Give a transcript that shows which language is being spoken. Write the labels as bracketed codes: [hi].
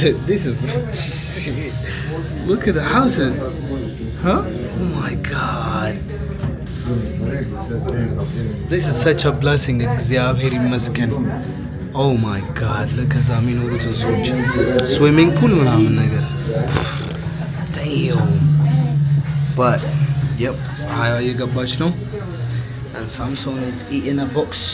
[en] This is shit. Look at the houses. Huh? Oh my God. This is such a blessing. [am] እግዚአብሔር ይመስገን. [en] Oh my God. Look at that [am] የሚኖሩት ሰዎች [en] swimming pool [am] ምናምን ነገር. [en] Damn. But yep, [am] ፀሐይዋ እየገባች ነው. [en] And Samson is eating a box.